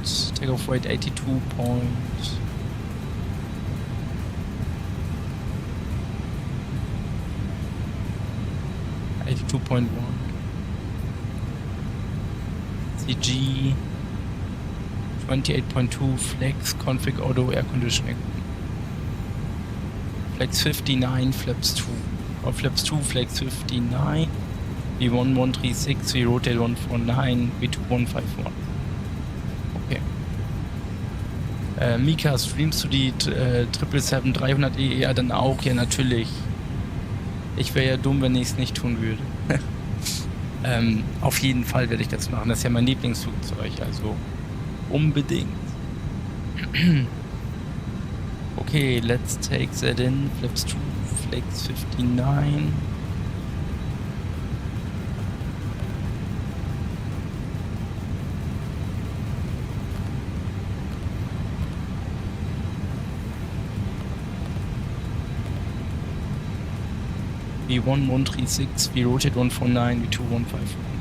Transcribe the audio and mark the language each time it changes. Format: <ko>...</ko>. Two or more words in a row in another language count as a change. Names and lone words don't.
<en>Takeoff weight 82.1. 82.1. CG 28.2 flex config auto air conditioning. Flex 59 flaps 2. Or flaps 2 flex 59. V1 136, V rotate 149, V2 151. Okay. Mika,</en> <de>streamst du die 777-300EE? Ja, dann auch, ja natürlich. Ich wäre ja dumm, wenn ich es nicht tun würde. Auf jeden Fall werde ich das machen. Das ist ja mein Lieblingsflugzeug, also unbedingt.</de> <en>Okay, let's take that in. Flaps 2, flex 59. V1 136, V rotate 149, V2 151.</en>